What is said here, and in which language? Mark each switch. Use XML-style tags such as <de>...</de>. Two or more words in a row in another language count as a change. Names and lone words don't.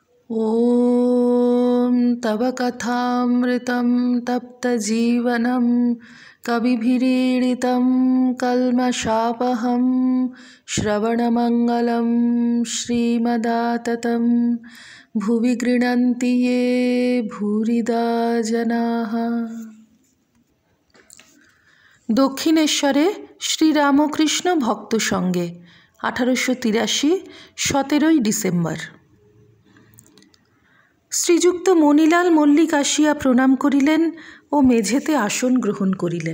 <sa>ॐ तव कथामृतं तप्तजीवनं कविभिरीडितं कल्मषापहं श्रवणमङ्गलं श्रीमदाततं भुवि गृह्णन्ति ये भूरिदा जनाः।</sa> <bn>দক্ষিণেশ্বরে শ্রীরামকৃষ্ণ ভক্ত সঙ্গে 1883 17 ডিসেম্বর। শ্রীযুক্ত মণিলাল মল্লিক আসিয়া প্রণাম করিলেন ও মেঝেতে আসন গ্রহণ করিলেন।</bn>